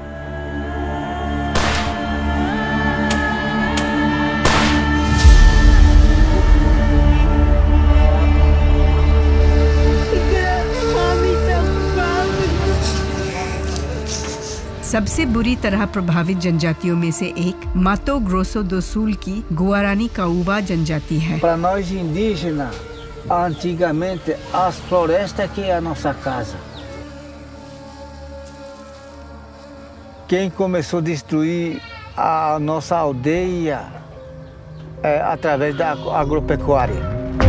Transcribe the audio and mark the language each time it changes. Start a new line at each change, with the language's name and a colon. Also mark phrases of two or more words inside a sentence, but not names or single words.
Hindi: सबसे बुरी तरह प्रभावित जनजातियों में से एक मातो ग्रोसो दो सुल की गुआरानी काउवा जनजाति है।
Portuguese: Para nós indígenas, antigamente as florestas que é a nossa casa. Quem começou a destruir a nossa aldeia é através da agropecuária.